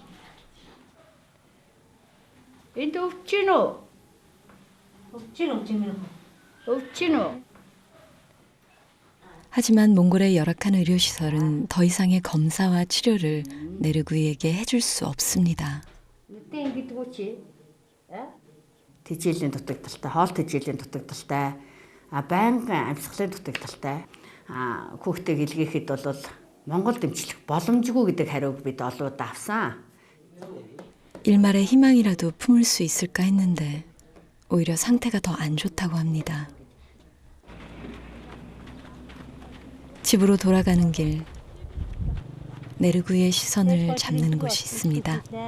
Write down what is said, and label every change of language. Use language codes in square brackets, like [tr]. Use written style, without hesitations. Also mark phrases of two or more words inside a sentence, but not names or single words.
[ko] 하지만 몽골의 열악한 의료시설은 더 이상의 검사와 치료를 네르구이에게 해줄 수 없습니다. [mn] тэжээлийн дутагдaltaй, хоол тэжээлийн дутагдaltaй, байнгын амьсгалын дутагдaltaй, хүүхдээ илгээхэд бол Монгол дэмжлэх боломжгүй гэдэг хариуг бид олоод авсан. [ko] 일말의 희망이라도 품을 수 있을까 했는데 오히려 상태가 더 안 좋다고 합니다. 집으로 돌아가는 길, 네르구이의 시선을 잡는 곳이 있습니다.